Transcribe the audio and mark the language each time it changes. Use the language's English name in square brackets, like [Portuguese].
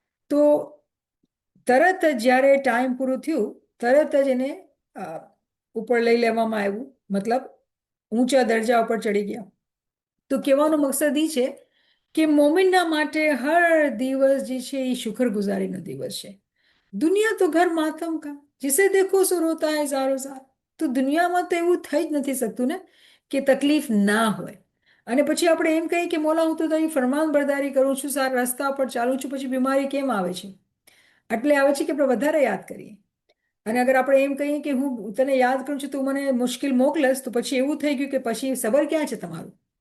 [Gujarati] તો તરત જ જ્યારે ટાઈમ પૂરું થયું, તરત જ એને ઉપર લઈ લેવામાં આવ્યું, મતલબ ઊંચા દરજા ઉપર ચડી ગયા. તો કહેવાનો મકસદ એ છે કે મોમિનના માટે હર દિવસ જે છે એ શુક્રગુજારીનો દિવસ છે. [Hindi] દુનિયા તો ઘર માતમ કા, जिसे देखो सो रोता है ज़ारो ज़ार. [Gujarati] તો દુનિયામાં તો એવું થઈ જ નથી શકતું ને કે તકલીફ ના હોય. અને પછી આપણે એમ કહીએ કે મોલા હું તો તારી ફરમાન બરદારી કરું છું, સારા રસ્તા પર ચાલું છું, પછી બીમારી કેમ આવે છે? એટલે આવે છે કે આપણે વધારે યાદ કરીએ. અને અગર આપણે એમ કહીએ કે હું તને યાદ કરું છું, તું મને મુશ્કેલ મોકલસ, તો પછી એવું થઈ ગયું કે પછી સબર ક્યાં છે તમારું?